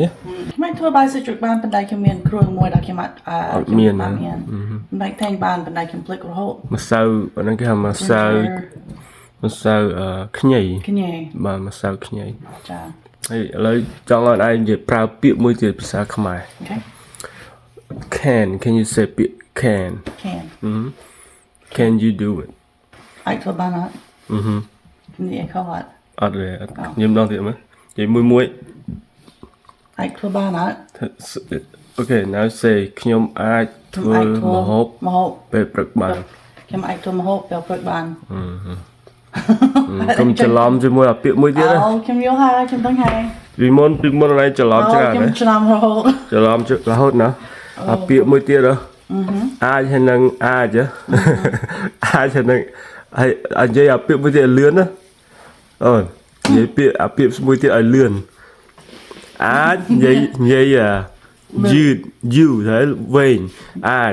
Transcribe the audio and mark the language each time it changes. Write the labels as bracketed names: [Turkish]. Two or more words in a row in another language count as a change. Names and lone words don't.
[Khmer] មិនធ្វើបាយសាច់ជ្រូកបានប៉ុន្តែខ្ញុំមានគ្រឿងមួយដែលខ្ញុំអត់ មាន មិនតែងបានប៉ុន្តែខ្ញុំភ្លេចរហូតម្ សៅអានេះគេហៅម្សៅខ្ញីបាទម្សៅខ្ញី ចា ហើយឥឡូវចង់ឲ្យឯងនិយាយប្រើពាក្យមួយទៀតភាសាខ្មែរ [English] can you say [Khmer] ពាក្យ [English] can you do it [Khmer] អាចធ្វើបានអត់នេះខោអត់ ទេខ្ញុំដងទៀតមើលនិយាយមួយ អាចធ្វើបានអត់ អូខេ [English] now say [Khmer] ខ្ញុំអាចធ្វើម្ហូបពេលព្រឹកបាន ខ្ញុំអាចធ្វើម្ហូបពេលព្រឹកបា នកុំច្រឡំជាមួយអាពាក្យមួយទៀតណា ខ្ញុំយល់ហើយខ្ញុំដឹងហើយ ពីមុនណៃច្រឡំច្រើន ខ្ញុំច្រឡំរហូត រហូតណាអាពាក្យមួយទៀតអាចហើយនឹងអាចហើយនឹងហើយនិយាយអាពាក្យមួយទៀតលឿនណាអូននិយាយពាក្យអាពាក្យមួយទៀតឲ្យលឿនអាចនិយាយយឺតយូរហើយវែងអាច